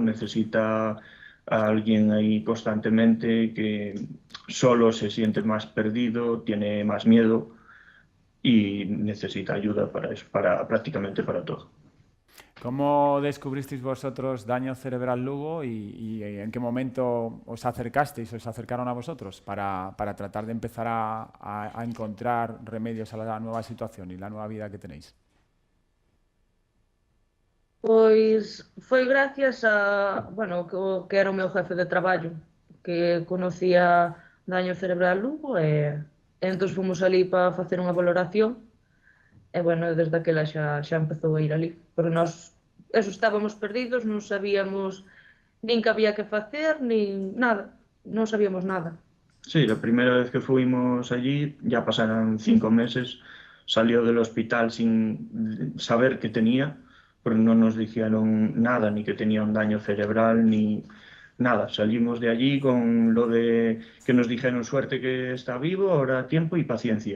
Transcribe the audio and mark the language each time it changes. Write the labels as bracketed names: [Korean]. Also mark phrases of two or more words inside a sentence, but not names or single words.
[Spanish] Necesita a alguien ahí constantemente que solo se siente más perdido, tiene más miedo y necesita ayuda para eso, para prácticamente para todo. ¿Cómo descubristeis vosotros daño cerebral Lugo y en qué momento os acercasteis, os acercaron a vosotros para tratar de empezar a encontrar remedios a la nueva situación y la nueva vida que tenéis? [Galician] Pois foi gracias a, bueno, que era o meu jefe de traballo, que conocía daño cerebral Lugo e entón fomos ali para facer unha valoración e, bueno, desde aquela xa empezou a ir ali, porque nós eso estábamos perdidos, non sabíamos nin que había que facer, nin nada, non sabíamos nada. [Spanish] Sí, la primera vez que fuimos allí, ya pasaron 5 meses, salió del hospital sin saber qué tenía, porque no nos dijeron nada, ni que tenía un daño cerebral, ni nada. Salimos de allí con lo de que nos dijeron suerte que está vivo, ahora tiempo y paciencia.